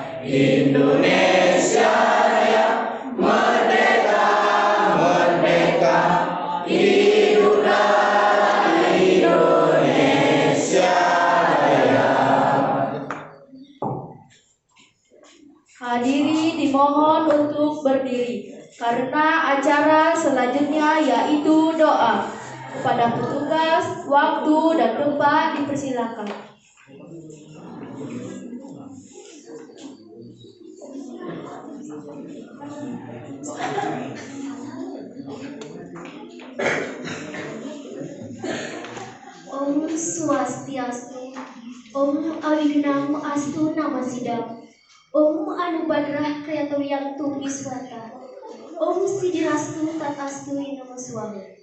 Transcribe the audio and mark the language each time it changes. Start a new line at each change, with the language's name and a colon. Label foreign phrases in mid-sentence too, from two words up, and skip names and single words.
Indonesian: Indonesia Raya, merdeka, merdeka, hiduplah Indonesia Raya. Hadirin dimohon untuk berdiri karena acara selanjutnya yaitu doa. Kepada petugas, waktu dan tempat dipersilakan.
Sanskrit: Om Swastiastu, Om Awignam Astu Namasidam, Om Anubadrah Kreatoryang Viswata, Om Sidirastu Tatastu Namaswami.